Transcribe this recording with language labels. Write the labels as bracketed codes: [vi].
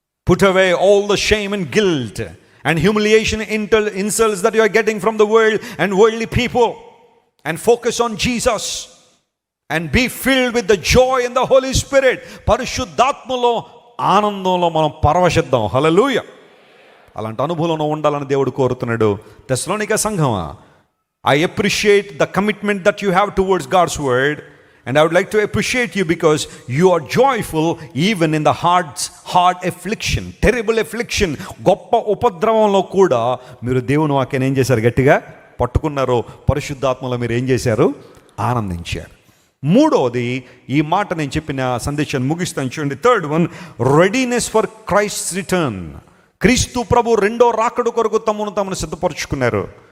[en] Put away all the shame and guilt and humiliation, insults that you are getting from the world and worldly people and focus on Jesus. And be filled with the joy in the Holy Spirit. [te] పరిశుద్ధాత్మలో ఆనందంలో మనం పరవశిద్దాం. హల్లెలూయా. అలాంటి అనుభవంలో ఉండాలని దేవుడు కోరుతున్నాడు. తెస్సలోనిక సంఘమా, [en] I appreciate the commitment that you have towards God's word, and I would like to appreciate you because you are joyful even in the hard affliction, terrible affliction. [te] గొప్ప ఉపద్రవంలో కూడా మీరు దేవుని వాక్యాన్ని ఏం చేశారు? గట్టిగా పట్టుకున్నారు. పరిశుద్ధాత్మలో మీరు ఏం చేశారు? ఆనందించారు. మూడవది, ఈ మాట నేను చెప్పిన సందేశాన్ని ముగిస్తాను చూడండి. [en] 3rd one, readiness for Christ return. [te] క్రీస్తు ప్రభు 2వ రాకడ కొరకు తమను సిద్ధపరుచుకున్నారు.